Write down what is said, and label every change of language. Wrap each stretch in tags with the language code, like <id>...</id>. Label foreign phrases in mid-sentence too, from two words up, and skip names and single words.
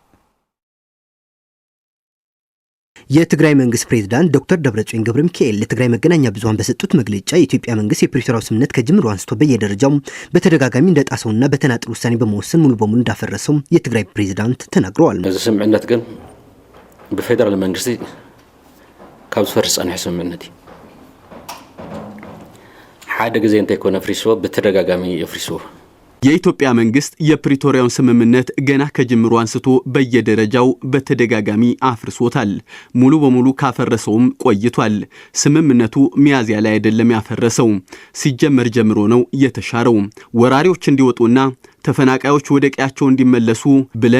<am>የትግራይ መንግስት ፕሬዝዳንት ዶክተር ደብረጽዮን ገብረ ሚካኤል ለትግራይ መገናኛ ብዙሃን በሰጡት መግለጫ የኢትዮጵያ መንግስት የፕሪቶሪያው ስምምነት ከጅምሩ አንስቶ በየደረጃው በተደጋጋሚ እንደጣሰውና በተናጥል ውሳኔ በመወሰን ሙሉ በሙሉ እንዳፈረሰው የትግራይ ፕሬዝዳንት ተናግረዋል።</am> <ti>እዚ ስምምነት ግን በፌደራል መንግስት ካብ ዝፈርስ ጸኒሑ ስምምነት ሓደ ግዜ እንተይኮነ ፍሪሶ በተደጋጋሚ ይፍሪሶ</ti> <am>የኢትዮጵያ መንግስት የፕሪቶሪያውን ስምምነት ገና ከጅምሩ አንስቶ በየደረጃው በተደጋጋሚ አፍርሶታል። ሙሉ በሙሉ ካፈረሰውም ቆይቷል። ስምምነቱ ሚያዝያ ላይ አይደለም ያፈረሰው፣ ሲጀመር ጀምሮ ነው የተሻረው። ወራሪዎች እንዲወጡና ተፈናቃዮች ወደ ቀያቸው እንዲመለሱ ብለን</am>